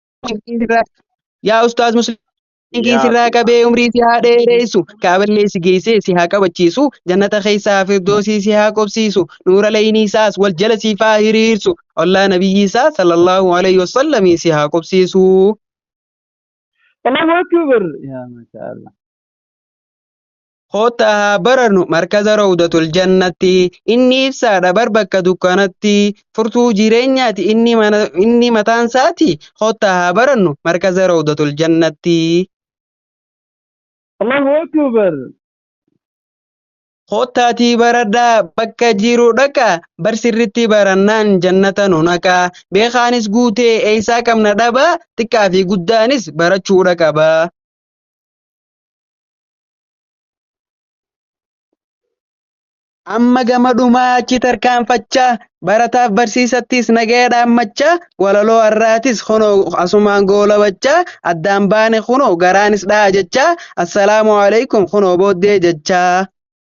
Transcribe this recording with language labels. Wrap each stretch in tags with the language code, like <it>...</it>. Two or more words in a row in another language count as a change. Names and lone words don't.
<om>yaa ustaaz musliim</om> <ar>يا</ar> <om>sirraa qabee umrii si haa dheeressu kaaballee si geessee si haa qabachiisu jannata keessaa firdoosii si haa qobsiisu nuura laynii isaas wal jala siif haa hiriirsu ollaa nabiyyi isaa</om> <ar>صلى الله عليه وسلم</ar> <om>si haa qobsiisu.</om> <ar>الله أكبر يا ما شاء الله.</ar> <om>Kottaa haa barannu markaza rawdatul jannatti inni ibsaadha bar bakka dukkanatti furtuu jireenyaati inni mataan isaati kottaa haa barannu markaza rawdatul jannatti.</om> <ar>الله أكبر.</ar> <om>Kottaatii baradhaa bakka jiru dhaqaa bar sirritti barannaan jannata nu naqaa beekaanis guutee eeysaa qabna dhabaa xiqqaa fi guddaanis barachuudha qabaa. Amma gama dhumaa achi tarkaanfachaa barataaf barsiisattis nagaya dhaammachaa walaloo har'aatis kunoo asumaan goolabachaa addaan baane kunoo garaanis dha'a jechaa</om> <ar>السلام عليكم</ar> <om>kunoo booddee jechaa.</om>